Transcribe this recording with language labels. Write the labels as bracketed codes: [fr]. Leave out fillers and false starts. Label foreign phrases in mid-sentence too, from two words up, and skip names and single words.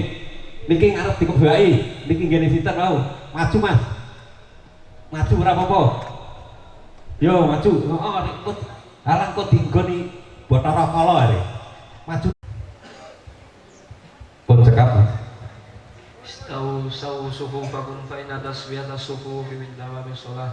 [jv] Niki ngarep dikebaki. Niki ngene sinten mau? Maju Mas. Maju ora apa-apa. Yo maju. Heeh nek kut halang kut dinggoni Bathara Kala arek. Maju. Pun cekap Mas. [ar] استووا صفوفكم فإن تسوية الصفوف من تمام الصلاة.